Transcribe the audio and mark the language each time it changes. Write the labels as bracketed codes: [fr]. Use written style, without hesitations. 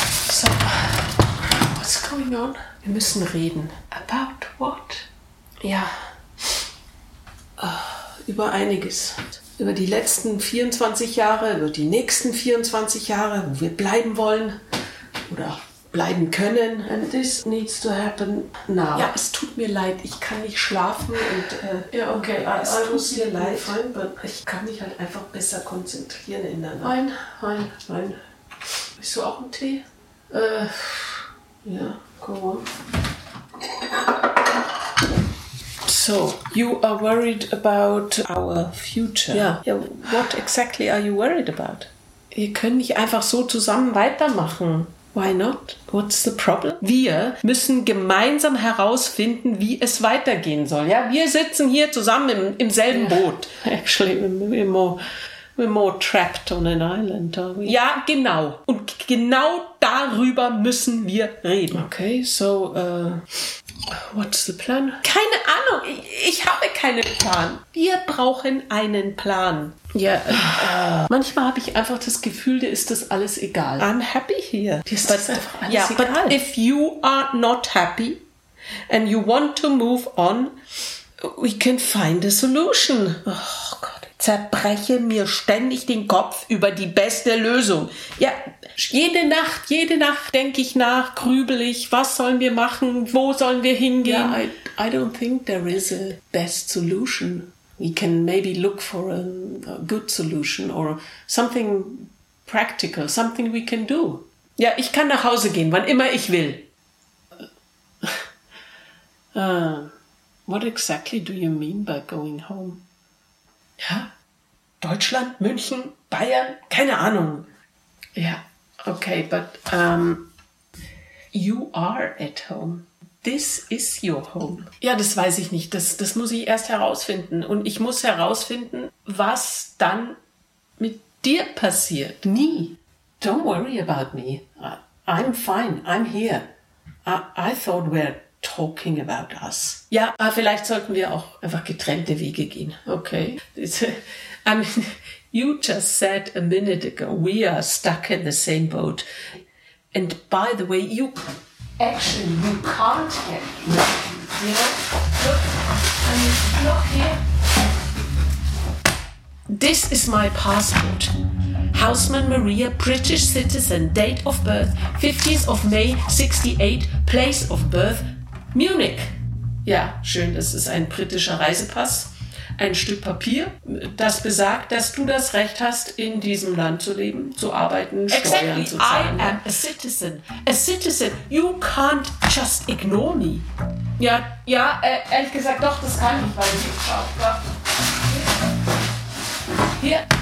[en] So, what's going on? [de] Wir müssen reden. [en] About what? [de] Ja, über einiges. Über die letzten 24 Jahre, über die nächsten 24 Jahre, wo wir bleiben wollen oder bleiben können. [en] And this needs to happen now. [de] Ja, es tut mir leid, ich kann nicht schlafen und es tut mir leid. [en] Fine, but [de] ich kann mich halt einfach besser konzentrieren in der Nacht. Nein. Willst du auch einen Tee? [en] Go on. So, you are worried about our future. Yeah. What exactly are you worried about? [de] Wir können nicht einfach so zusammen weitermachen. [en] Why not? What's the problem? [de] Wir müssen gemeinsam herausfinden, wie es weitergehen soll. Ja, wir sitzen hier zusammen im selben Boot. [en] Actually, we're more trapped on an island, are we? [de] Ja, genau. Und genau darüber müssen wir reden. Okay, so, what's the plan? Keine Ahnung. Ich habe keinen Plan. Wir brauchen einen Plan. Ja. Manchmal habe ich einfach das Gefühl, dir ist das alles egal. [en] I'm happy here. [de] Dir ist das einfach alles egal. [en] Yeah, but if you are not happy and you want to move on, we can find a solution. [de] Oh Gott. Zerbreche mir ständig den Kopf über die beste Lösung. Ja, jede Nacht denke ich nach, grübel ich, was sollen wir machen, wo sollen wir hingehen? [en] Yeah, I don't think there is a best solution. We can maybe look for a good solution or something practical, something we can do. [de] Ja, ich kann nach Hause gehen, wann immer ich will. [en] What exactly do you mean by going home? [de] Ja, Deutschland, München, Bayern, keine Ahnung. [en] Ja, okay, but you are at home. This is your home. [de] Ja, das weiß ich nicht. Das muss ich erst herausfinden. Und ich muss herausfinden, was dann mit dir passiert. [en] Nie. Don't worry about me. I'm fine. I'm here. I thought we're talking about us. [de] Ja, aber vielleicht sollten wir auch einfach getrennte Wege gehen. [en] Okay. I mean, you just said a minute ago, we are stuck in the same boat. And by the way, you can't get here. You know? Look, I mean, look here. This is my passport. Houseman Maria, British citizen, date of birth, 50th of May, 68, place of birth, Munich. [de] Ja, schön, das ist ein britischer Reisepass. Ein Stück Papier, das besagt, dass du das Recht hast, in diesem Land zu leben, zu arbeiten, Steuern [en] exactly. [de] zu zahlen. [en] I am a citizen. A citizen. You can't just ignore me. [de] Ja, ja, ehrlich gesagt, doch, das kann ich, weil ich auch hier.